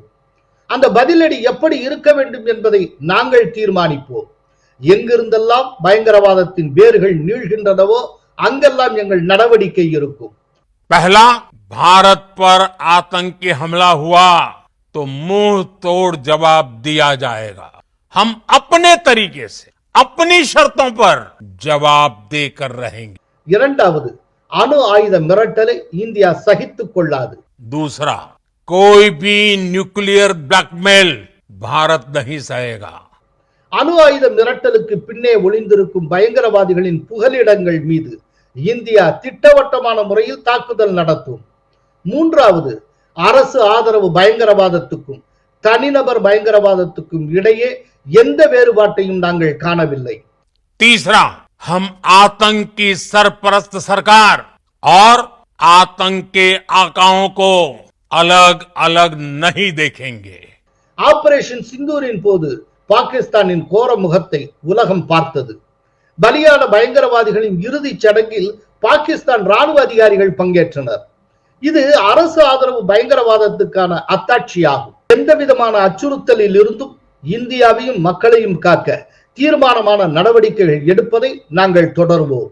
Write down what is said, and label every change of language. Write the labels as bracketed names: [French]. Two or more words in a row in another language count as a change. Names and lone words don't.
[Tamil] அந்த பதிலடி எப்படி இருக்க வேண்டும் என்பதை நாங்கள் தீர்மானிப்போம். எங்கிருந்தெல்லாம் பயங்கரவாதத்தின் வேர்கள் நீள்கின்றனவோ அங்கெல்லாம் எங்கள் நடவடிக்கை இருக்கும். [Hindi] पहला, भारत पर आतंकी हमला हुआ तो मुंह तोड़ जवाब दिया जाएगा. हम अपने तरीके से अपनी शर्तों पर जवाब देकर रहेंगे. [Tamil] இரண்டாவது, அணு ஆயுத மிரட்டலை இந்தியா சகித்துக் கொள்ளாது. [Hindi] दूसरा, कोई भी [English] nuclear blackmail [Hindi] भारत नहीं सहेगा. [Tamil] அணு ஆயுத மிரட்டலுக்கு பின்னே ஒளிந்திருக்கும் பயங்கரவாதிகளின் புகலிடங்கள் மீது இந்தியா திட்டவட்டமான முறையில் தாக்குதல் நடத்தும். மூன்றாவது, அரசு ஆதரவு பயங்கரவாதத்துக்கும் தனிநபர் பயங்கரவாதத்துக்கும் இடையே எந்த வேறுபாட்டையும் நாங்கள் காணவில்லை. [Hindi] तीसरा, हम आतंक की सरपरस्त सरकार और आतंक के आकाओं को अलग अलग नहीं देखेंगे. [Tamil] ஆபரேஷன் சிந்தூரின் போது பாகிஸ்தானின் கோர முகத்தை உலகம் பார்த்தது. பலியான பயங்கரவாதிகளின் இறுதி சடங்கில் பாகிஸ்தான் ராணுவ அதிகாரிகள் பங்கேற்றனர். இது அரசு ஆதரவு பயங்கரவாதத்துக்கான அத்தாட்சியாகும். எந்த விதமான அச்சுறுத்தலில் இருந்தும் இந்தியாவையும் மக்களையும் காக்க தீர்மானமான நடவடிக்கைகள் எடுப்பதை நாங்கள் தொடர்வோம்.